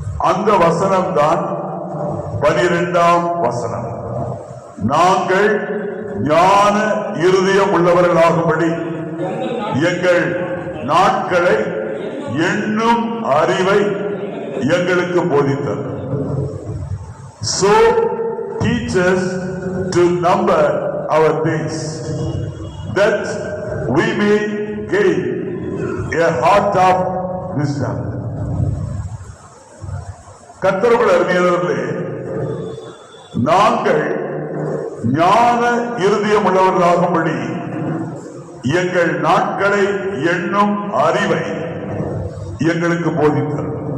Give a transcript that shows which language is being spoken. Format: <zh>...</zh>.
<ta>அந்த வசனம் தான் 12ஆம் வசனம். நாங்கள் ஞான இருதயம் உள்ளவர்களாகும்படி எங்கள் நாட்களை எண்ணும் அறிவை எங்களுக்கு போதித்தது.</ta> <en>So teach us to number our days, that we may gain a heart of wisdom.</en> <ta>கர்த்தருக்குள் அருமையானவர்களே, நாங்கள் ஞான இருதயம் உள்ளவர்களாகும்படி எங்கள் நாட்களை எண்ணும் அறிவை எங்களுக்கு போதித்தார்.</ta>